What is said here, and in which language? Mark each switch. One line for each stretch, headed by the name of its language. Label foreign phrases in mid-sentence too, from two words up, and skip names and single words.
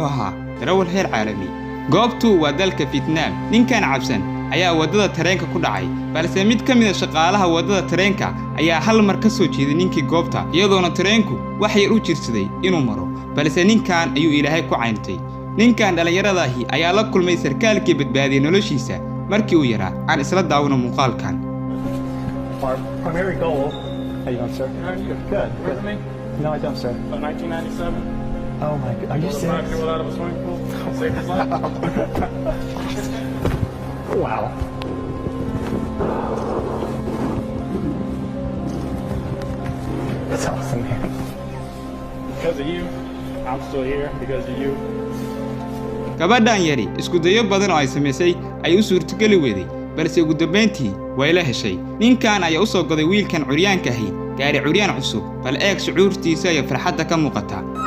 Somali: ahaa darawal heer caalami goobtu waa dalka Vietnam ninkan cabsan ayaa wadada tareenka ku dhacay balse mid ka mid ah shaqaalaha wadada tareenka ayaa hal mar ka soo jeeday ninkii goobta iyadoona tareenku wax yar u jirsaday inuu maro balse ninkan ayuu Ilaahay ku cayntay ninkan dhalinyaradahi ayaa la kulmay sarkaalkii badbaadiyay noloshiisa markii uu yaraa aan isla daawano muuqaalkan
English: Our primary goal. How you doing, sir? Good. With me? No, I don't, sir. 1997. Oh my God, are you serious? People out of a swimming pool. Save his life. Wow. That's awesome, man. Because of you, I'm still here. Because of you.
Somali: gabadhan yari isku dayo badan oo ay sameysay ay u suurtageli weeday balse ugu dambeyntii way la heshay ninkan ayaa u soo goday wiilkan curyaanka ahi gaari curyaan cusub bal eeg shucuurtiisa iyo farxadda ka muuqata